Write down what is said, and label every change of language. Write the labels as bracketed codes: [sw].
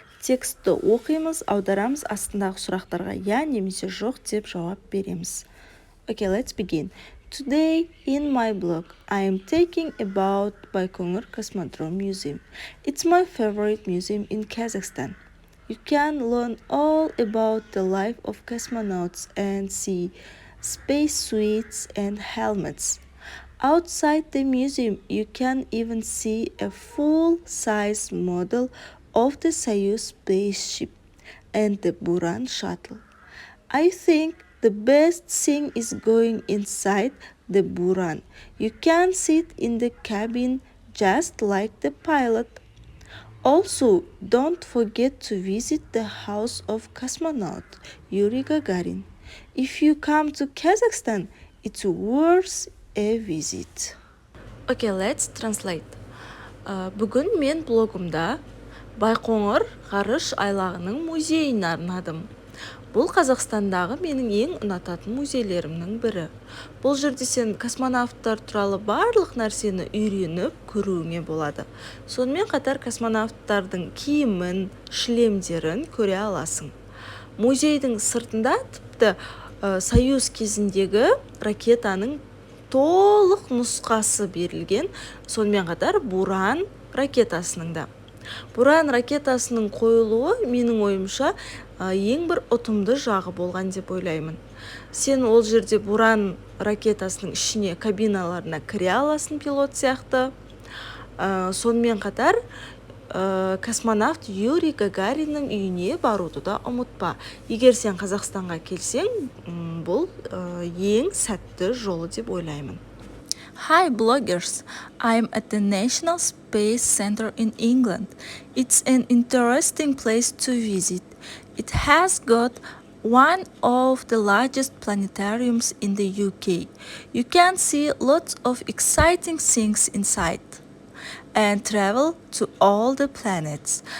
[kk] Текстті оқимыз, аударамыз, астындағы сұрақтарға я немесе жоқ деп жауап береміз. [en] Okay, let's begin. Today, in my blog, I am talking about Байқоңыр Cosmodrome Museum. It's my favorite museum in Kazakhstan. You can learn all about the life of cosmonauts and see space suits and helmets. Outside the museum, you can even see a full-size model of the Soyuz spaceship and the Buran shuttle. I think the best thing is going inside the Buran. You can sit in the cabin just like the pilot. Also, don't forget to visit the house of cosmonaut Yuri Gagarin. If you come to Kazakhstan, it's worth a visit. Okay, let's translate. [kk] Бүгін мен блогымда Байқоңыр ғарыш айлағының музейін арнадым. Бұл Қазақстандағы менің ең ұнататын музейлерімнің бірі. Бұл жерде сен космонавттар туралы барлық нәрсені үйреніп көруіңе болады. Сонымен қатар космонавттардың киімін, шлемдерін көре аласың. Музейдің сыртында тіпті Союз кезіндегі ракетаның толық нұсқасы берілген, сонымен қатар Буран ракетасының да. Буран ракетасының қойылуы менің ойымша ең бір ұтымды жағы болған деп ойлаймын. Сен ол жерде Буран ракетасының ішіне кабиналарына кіре аласың пилот сияқты. Сонымен қатар космонавт Юрий Гагариннің үйіне баруды да ұмытпа. Егер сен Қазақстанға келсең, бұл ең сәтті жолы деп ойлаймын. [en] Hi bloggers, I'm at the National Space Center in England. It's an interesting place to visit. It has got one of the largest planetariums in the UK. You can see lots of exciting things inside and travel to all the planets.